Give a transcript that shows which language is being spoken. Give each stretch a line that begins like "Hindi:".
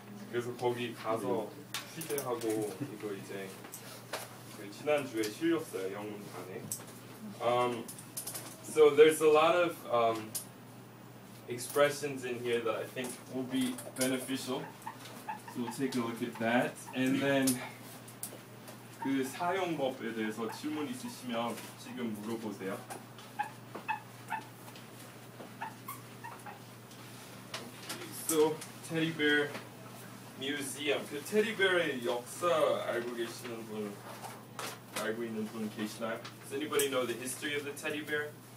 Korean: 그래서 거기 가서 취재하고 이거 이제 그 지난주에 실렸어요 영문판에.
English: So there's a lot of expressions in here that I think will be beneficial. So we'll take a look at that, and then
Korean: 그 사용법에 대해서 질문 있으시면 지금 물어보세요. So 테디베어 뮤지엄. 그 테디베어의 역사 알고 계시는 분, 알고 있는 분 계시나요?
English: Does anybody know the history of the teddy bear?